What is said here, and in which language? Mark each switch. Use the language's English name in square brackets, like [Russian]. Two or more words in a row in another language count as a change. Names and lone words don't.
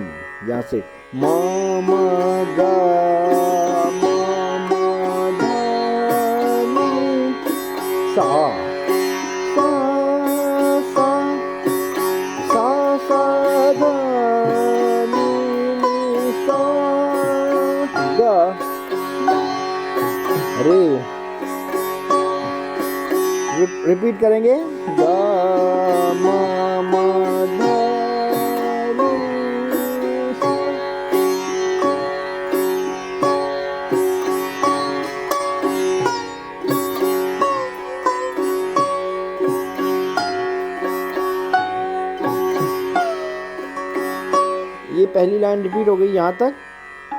[Hindi] यहाँ से म म ग म म ध नी सा सा सा सा सा ध नी नी सा ग रे। रिपीट करेंगे, ग म म ध नी सा। ये पहली लाइन रिपीट हो गई यहाँ तक।